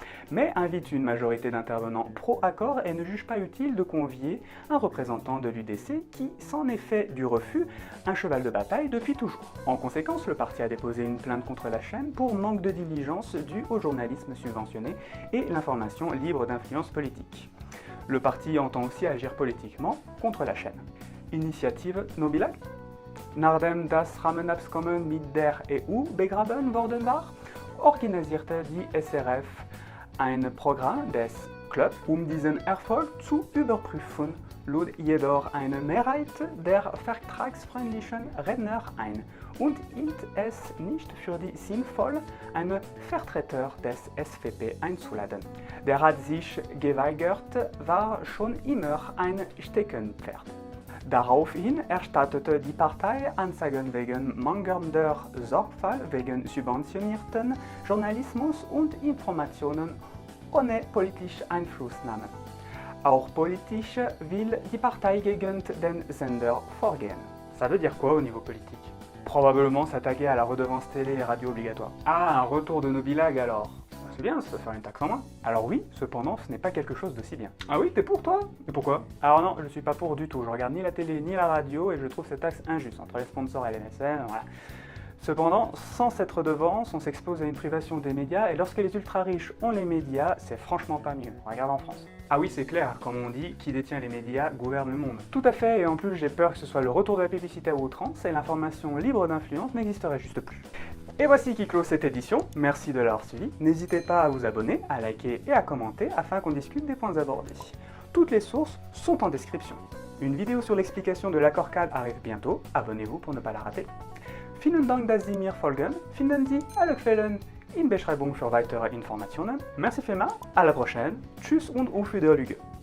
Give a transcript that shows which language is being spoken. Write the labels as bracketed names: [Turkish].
[French] Mais invite une majorité d'intervenants pro-accord et ne juge pas utile de convier un représentant de l'UDC qui s'en est fait du refus un cheval de bataille depuis toujours. En conséquence, le parti a déposé une plainte contre la chaîne pour manque de diligence dû au journalisme subventionné et l'information libre d'influence politique. Le parti entend aussi agir politiquement contre la chaîne. Initiative Nobilag? [German] Nachdem das Rahmenabkommen mit der EU begraben worden war, organisierte die SRF ein Programm des Clubs, diesen Erfolg zu überprüfen, lud jedoch eine Mehrheit der vertragsfreundlichen Redner ein und hielt es nicht für sinnvoll, einen Vertreter des SVP einzuladen. Der hat sich geweigert, war schon immer ein Steckenpferd. Daraufhin erstattete die Partei Anzeigen wegen mangelnder Sorgfalt wegen subventionierten Journalismus und Informationen ohne politische Einflussnahme. Auch politisch will die Partei gegen den Sender vorgehen. [French] Ça veut dire quoi au niveau politique? Probablement s'attaquer à la redevance télé et radio obligatoire. Ah, un retour de Nobilag alors. C'est bien, ça peut faire une taxe en moins. Alors oui, cependant, ce n'est pas quelque chose de si bien. Ah oui, t'es pour toi? Et pourquoi? Alors non, je suis pas pour du tout. Je regarde ni la télé ni la radio et je trouve cette taxe injuste entre les sponsors et les mécènes, voilà. Cependant, sans cette redevance, on s'expose à une privation des médias et lorsque les ultra-riches ont les médias, c'est franchement pas mieux. Regarde en France. Ah oui, c'est clair, comme on dit, qui détient les médias gouverne le monde. Tout à fait, et en plus j'ai peur que ce soit le retour de la publicité à outrance et l'information libre d'influence n'existerait juste plus. Et voici qui clôt cette édition, merci de l'avoir suivi. N'hésitez pas à vous abonner, à liker et à commenter afin qu'on discute des points abordés. Toutes les sources sont en description. Une vidéo sur l'explication de l'accord-cadre arrive bientôt, abonnez-vous pour ne pas la rater. [German] Vielen Dank, dass Sie mir folgen. Finden Sie alle Quellen in Beschreibung für weitere Informationen. Merci vielmals, [French] à la prochaine. [German] Tschüss und auf Wiedersehen.